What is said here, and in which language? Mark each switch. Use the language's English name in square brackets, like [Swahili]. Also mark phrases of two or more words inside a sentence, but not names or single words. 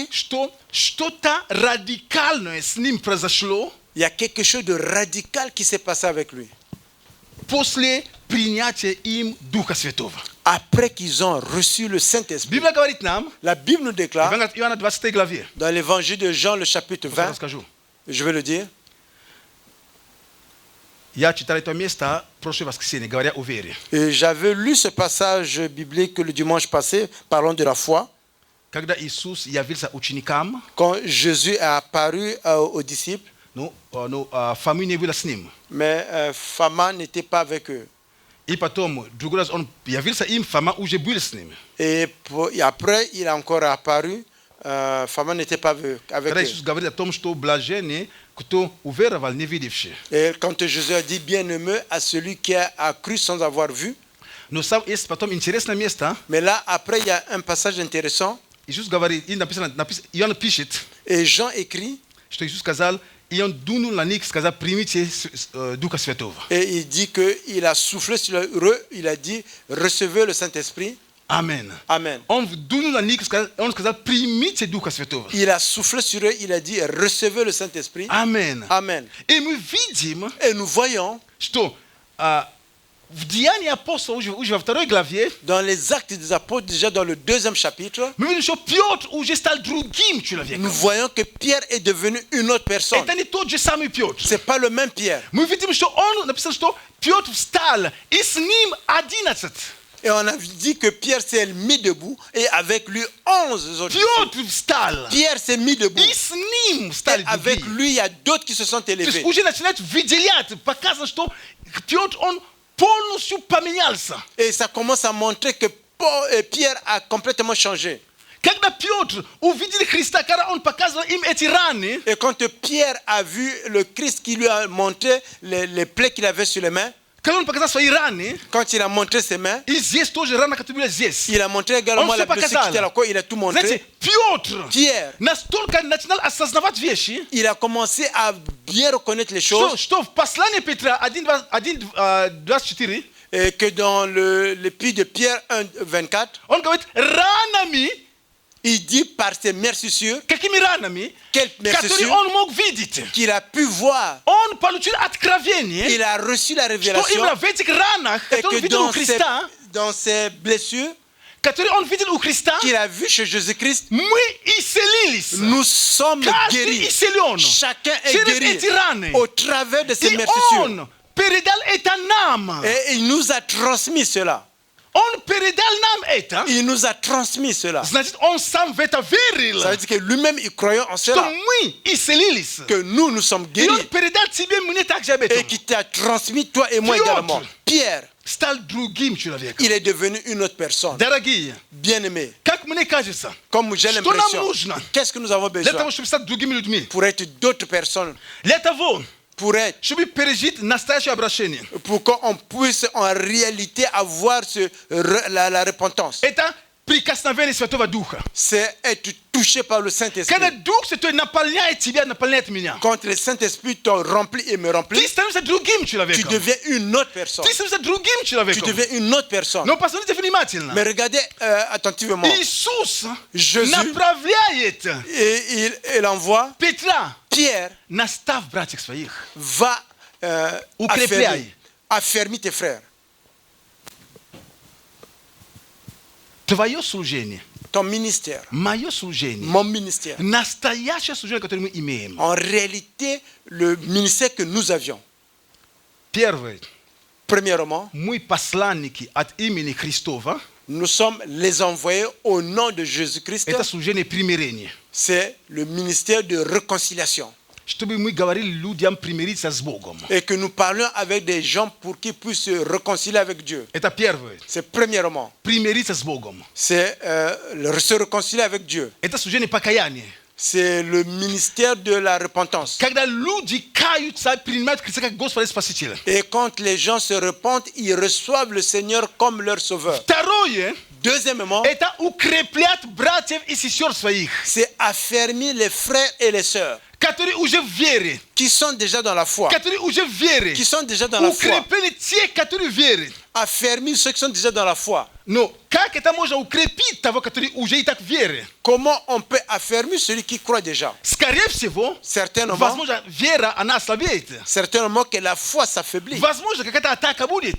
[Russian] что что-то радикальное с ним произошло [French] il y a quelque chose de radical qui s'est passé avec lui. [Russian] после принятия им Духа Святого. [French] Après qu'ils ont reçu le Saint-Esprit, [Russian] Библия говорит нам, [French] la Bible nous déclare [Russian] Иоанна 20 главе, [French] dans l'évangile de Jean, le chapitre [Russian] я 20, расскажу. [French] je vais le dire, [Russian] Я читал это место в прошлое воскресенье, говоря о вере. [French] et j'avais lu ce passage biblique le dimanche passé, parlant de la foi, [Russian] Когда Иисус явился ученикам, [French] quand Jésus est apparu aux disciples, [Russian] фамилия не была с ним. [French] mais Fama n'était pas avec eux. [Russian] И потом, другой раз он явился им, Фома уже был с ним. [French] Et après, il est encore apparu, Fama n'était pas avec [Russian] Когда [French] eux. [Russian] Иисус говорит о том, что блаженны, кто уверовал, не видевший. [French] Et quand Jésus a dit bien-aimé à celui qui a cru sans avoir vu, [Russian] Но сам есть потом интересное место. [French] mais là, après, il y a un passage intéressant, [Russian] Иисус говорит, и Иоанн пишет, [French] et Jean écrit, [Russian] что Иисус сказал, и он дунул на них, сказал, примите Духа Святого. [French] et il dit qu'il a soufflé sur eux, il a dit, recevez le Saint-Esprit. [Russian] Amen. [French] Amen. [Russian] Он дунул на них, он сказал, примите Духа Святого. [French] Il a soufflé sur eux, il a dit, recevez le Saint-Esprit. [Russian] Amen. [French] Amen. [Russian] И мы видим, [French] Et nous voyons, [Russian] что в Деянии апостолов, уже во второй главе, [French] dans les Actes des Apôtres, déjà dans le 2e chapitre, [Russian] мы видим, что Петр уже стал другим человеком. [French] nous voyons que Pierre est devenu une autre personne. [Russian] Это не тот же самый Петр. [French] Ce n'est pas le même Pierre. [Russian] Мы видим, что он написано, что Петр встал, и с ним 11. [French] Et on a dit que Pierre s'est mis debout et avec lui 11 autres. [Russian] Петр встал, [French] Pierre s'est mis debout. [Russian] и с ним [French] Et [Russian] стали [French] avec [Russian] другие. [French] lui, il y a d'autres qui se sont [Russian] То есть [French] élevés. [Russian] уже начинает выделять, показано, что Петр, он полностью поменялся. [French] Et ça commence à montrer que Pierre a complètement changé. [Russian] Когда Петр увидел Христа, когда он показывал им эти раны, [French] Et quand Pierre a vu le Christ qui lui a montré les plaies qu'il avait sur les mains, [Russian] когда он показал свои раны, [French] quand il a montré ses mains, [Russian] и здесь тоже рана, которая была здесь. [French] il a montré également On la se blessure qui était à la côte, il a tout [Russian] Знаете, [French] montré. [Russian] Петр [French] Pierre, [Russian] настолько начинал осознавать вещи, [French] il a commencé à bien reconnaître les choses, [Russian] что в послании Петра 1:24 [French] et que dans l'épître de Pierre 1:24, [Russian] он говорит, ранами, [French] il dit par ses mercissures, [Russian] какими ранами, [French] quelles [Russian] которые [French] mercissures [Russian] он мог видеть. [French] qu'il a pu voir. [Russian] Он получил откровение, [French] Il a reçu la [Russian] что [French] révélation [Russian] именно в этих ранах, [French] et [Russian] которые он [French] que [Russian] видел у Христа, [French] dans ses blessures [Russian] которые он видел у Христа, [French] qu'il a vues chez Jésus-Christ, [Russian] мы исцелились. [French] nous sommes [Russian] Каждый [French] guéris. [Russian] исцелен. [French] Chacun est [Russian] Через [French] guéri [Russian] эти раны. [French] au travers de ces [Russian] И [French] mercissures. [Russian] он передал это нам. [French] Et il nous a transmis cela. [Russian] Он передал нам это. [French] Il nous a transmis cela. [Russian] Значит, он сам в это верил, [French] Ça veut dire que lui-même, il croyait en [Russian] что [French] cela. [Russian] мы исцелились. [French] Que nous sommes [Russian] И он [French] guéris. [Russian] передал тебе, мне также об этом. [French] Et qui t'a transmis, toi et moi [Russian] Piotr. [French] également. Pierre, [Russian] Стал другим человеком. [French] il est devenu une autre personne. [Russian] Дорогие, [French] Bien-aimé. [Russian] как мне кажется, [French] Comme j'ai [Russian] Что нам [French] l'impression. [Russian] нужно? [French] Qu'est-ce que nous avons [Russian] для [French] besoin [Russian] того, чтобы стать другими людьми, [French] pour être d'autres personnes? [Russian] для того, [French] Pour être, [Russian] чтобы пережить настоящее обращение, [French] pour qu'on puisse en réalité avoir la repentance. [Russian] это прикосновение Святого Духа. [French] c'est être touché par le Saint-Esprit. [Russian] Когда Дух Святой наполняет тебя, наполняет меня, [French] Quand le Saint-Esprit te remplit et me [Russian] ты [French] remplit, [Russian] становишься другим [French] tu [Russian] человеком. [French] deviens une autre personne. [Russian] Ты становишься другим [French] Tu [Russian] человеком. [French] deviens une autre personne. [Russian] Но посмотрите внимательно. [French] Mais regardez attentivement. [Russian] Иисус [French] Jésus. [Russian] направляет [French] Et il envoie [Russian] Петра. [French] Pierre, [Russian] Настав братьев своих. [French] va [Russian] Укрепляй. [French] affermir tes frères. [Russian] Твое служение, [French] Ton ministère, [Russian] мое служение, [French] mon ministère. [Russian] настоящее служение, которое мы имеем. [French] En réalité, le ministère que nous avions. [Russian] Первое. [French] Premièrement, [Russian] Мы посланники от имени Христова. [French] nous sommes les envoyés au nom de Jésus-Christ. [Russian] Это служение примирения. [French] C'est le ministère de réconciliation. [Russian] Чтобы мы говорили людям примириться с Богом. [French] Et que nous parlions avec des gens pour qu'ils puissent se réconcilier avec Dieu. [Russian] Это первое. [French] C'est premièrement. [Russian] Примириться с Богом. [French] C'est se réconcilier avec Dieu. [Russian] Это служение покаяния. [French] C'est le ministère de la repentance. [Russian] Когда люди каются, принимают Христа как Господа и Спасителя. [French] Et quand les gens se repentent, ils reçoivent le Seigneur comme leur sauveur. [Russian] Второе. [French] Deuxièmement, [Russian] Это укреплять братьев и сестер своих, [French] c'est affermir les frères et les sœurs [Russian] которые уже в вере, [French] qui sont déjà dans la foi. [Russian] которые уже в вере. [French] Qui sont déjà dans la foi. [Russian] Укрепили те, которые верят. [French] Affermir ceux qui sont déjà dans la foi. [Russian] Но как это можно укрепить того, который уже и так в вере? [French] Comment on peut affermir celui qui croit déjà? [Russian] Скорее всего, [French] Certainement, [Russian] возможно, вера, она ослабеет. [French] certainement que la foi s'affaiblit. [Russian] Возможно, какая-то атака будет.